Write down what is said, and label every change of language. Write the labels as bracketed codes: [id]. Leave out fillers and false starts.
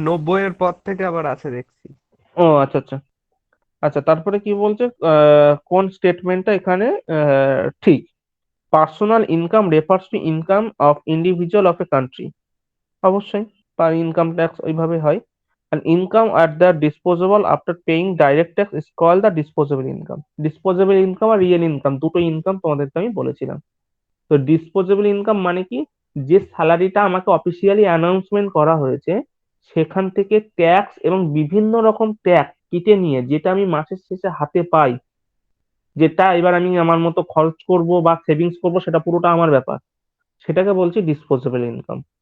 [bn] 90-এর পর থেকে আবার আছে দেখছি। ও আচ্ছা আচ্ছা। আচ্ছা তারপরে কি বলছে, কোন স্টেটমেন্টটা এখানে ঠিক? [en] Personal income refers to income of individual of a country. [bn] অবশ্যই তার ইনকাম ট্যাক্স ওইভাবে হয়। [en] and income at the disposable after paying direct tax is called the disposable income. [bn] disposable income আর real income দুটো income তোমাদেরকে আমি বলেছিলাম। তো disposable income মানে কি? যে স্যালারিটা আমাকে অফিসিয়ালি অ্যানাউন্সমেন্ট করা হয়েছে সেখান থেকে ট্যাক্স এবং বিভিন্ন রকম ট্যাক্স কেটে নিয়ে যেটা আমি মাসের শেষে হাতে পাই, যেটা এবার আমি আমার মতো খরচ করব বা সেভিংস করব, সেটা পুরোটা আমার ব্যাপার, সেটাকে বলছি ডিসপোজেবল ইনকাম।